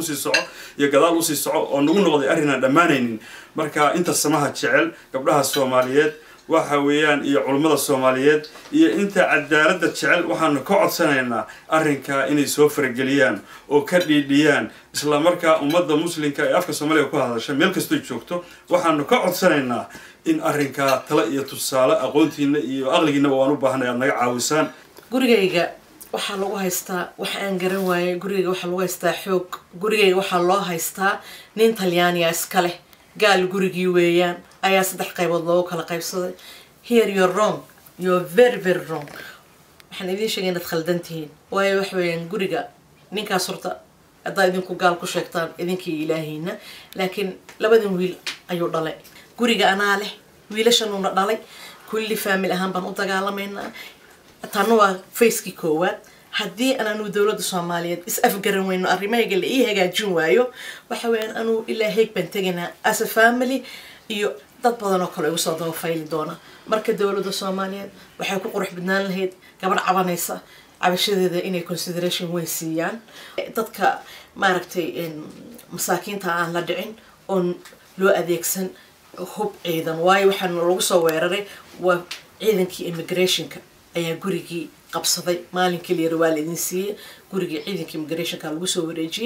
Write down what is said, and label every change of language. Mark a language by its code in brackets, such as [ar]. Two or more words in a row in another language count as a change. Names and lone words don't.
[so] sii soco iyo gadaal u sii soco oo nagu noqday arrin aan dhamaanaynin marka inta samaha jecel gabdhaha Soomaaliyeed waxa weeyaan iyo culimada Soomaaliyeed iyo inta cadaaladda jecel waxaan ka codsanaynaa arrinka inay soo farageliyaan oo ka dhiidhiyaan isla markaa ummadda muslimka ee afka Soomaaliga ku hadasha meel kasta joogto waxaan ka codsanaynaa in arrinka tala iyo tusaale aqoontiina iyo aqligiina waan u baahanahay naga caawisaan gurigayga waxa lagu haystaa waxa aan garan waayay gurigayga waxa lagu haystaa xoog gurigayga waxa loo haystaa nin Talyaaniga iska leh gaal gurigii weeyaan ayaa 3 qaybood loo kala qaybsaday [en] here you're wrong you're very very wrong [so] waxaan idin sheegay inaad khaldantihiin waayo wax weeyaan guriga ninkaas horta hadda idinku gaal ku sheegtaan idinkii ilaahayna laakiin labadan wiil ayuu dhalay guriga anaa leh wiilashanuna dhalay kulli family ahaan baan u dagaalameynaa tan waa faceki koowaad haddii aanu dawladda Soomaaliyeed is afgaran weyno arrimayga la ii hagaajin waayo waxa weeyaan anu ilaa heeg baan tagnaa [en] as a family [so] iyo dad badan oo kale ugu soo daba fayli doona marka dawladda Soomaaliyeed waxay ku qurux badnaan lahayd gabadh cabanaysa cabashadeeda inay consideration weyn siiyaan dadka maaragtay masaakiinta aan la dhicin oo loo adeegsan hub ciidan waayo waxaan lagu soo weeraray waa ciidankii immigrationka ayaa gurigii qabsaday maalinkii la yiraahdo waa la idin siiyay gurigii ciidanka immigrationka lagu soo wareejiyay